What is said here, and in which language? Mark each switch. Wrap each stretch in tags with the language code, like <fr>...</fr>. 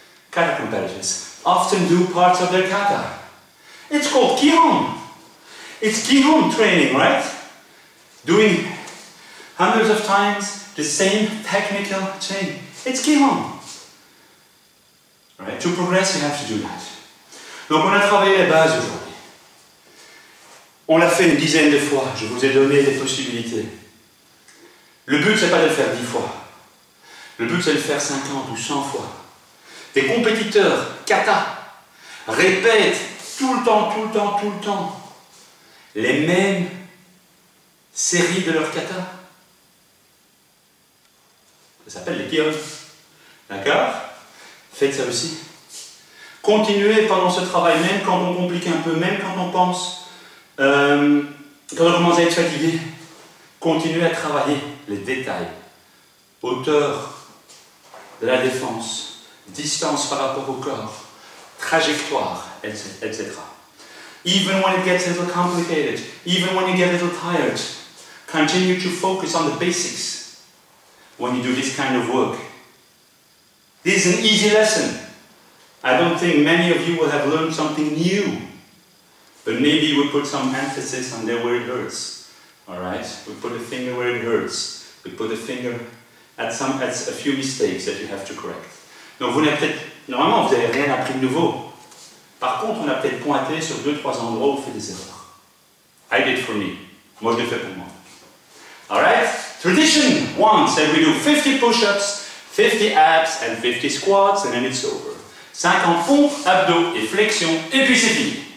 <en>Kata competitors often do parts of their kata. It's called Kihon. It's Kihon training, right? Doing hundreds of times the same technical thing. It's Kihon. Right? To progress, you have to do that.</en> <fr>Donc on a travaillé les bases aujourd'hui. On l'a fait une dizaine de fois. Je vous ai donné des possibilités. Le but, c'est pas de le faire 10 fois. Le but, c'est de le faire 50 ou 100 fois. Des compétiteurs kata répètent tout le temps, les mêmes séries de leur kata. Ça s'appelle les kihon. D'accord? Faites ça aussi. Continuez pendant ce travail, même quand on complique un peu, même quand on pense, quand on commence à être fatigué. Continuez à travailler les détails. Hauteur de la défense, distance par rapport au corps, trajectoire, etc.</fr> <en>Even when it gets a little complicated, even when you get a little tired, continue to focus on the basics when you do this kind of work. This is an easy lesson. I don't think many of you will have learned something new, but maybe we put some emphasis on there where it hurts. All right? We put a finger where it hurts. We put a finger at a few mistakes that you have to correct.</en> <fr>Donc vous n'avez peut-être, normalement vous n'avez rien appris de nouveau. Par contre, on a peut-être pointé sur 2-3 endroits où vous faites des erreurs.</fr> <en>I did for me.</en> <fr>Moi je l'ai fait pour moi.</fr> <en>All right? Tradition 1 said we do 50 push-ups, 50 abs and 50 squats and then it's over.</en> <fr>50 pompes, abdos et flexions et puis c'est fini.</fr>